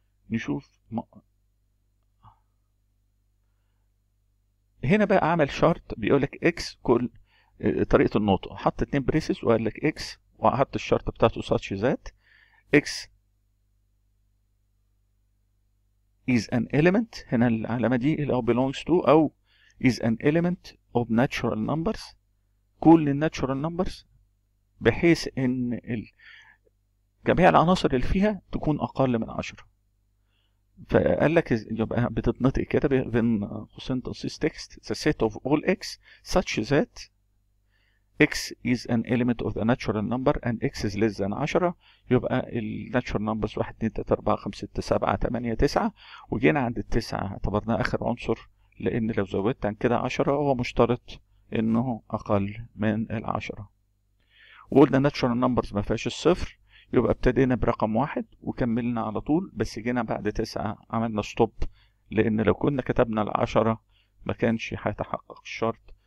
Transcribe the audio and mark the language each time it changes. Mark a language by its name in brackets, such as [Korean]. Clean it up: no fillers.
[Arabic] نشوف هنا بقى عمل شرط بيقولك اكس كل طريقة النطق، حط 2 بريسز وقال لك اكس، وحط الشرط بتاعته [English] such that x is an element. [Arabic] هنا العلامة دي اللي هو [English] belongs to [Arabic] أو [English] is an element of natural numbers، [Arabic] كل الناتشورال numbers، بحيث إن جميع العناصر اللي فيها تكون أقل من 10. فقال لك يبقى بتتنطق كده بين قوسين تنصيص تكست [English] the set of all x such that x is an element of the natural number and x is less than 10. [Arabic] يبقى الناتشورال نمبرز 1 2 3 4 5 6 7 8 9، وجينا عند التسعة اعتبرناه آخر عنصر، لأن لو زودت عن كده 10 هو مشترط إنه أقل من 10. وقلنا ناتشورال نمبرز ما فيهاش الصفر، يبقى ابتدينا برقم 1 وكملنا على طول، بس جينا بعد 9 عملنا ستوب، لأن لو كنا كتبنا 10 ما كانش هيتحقق الشرط.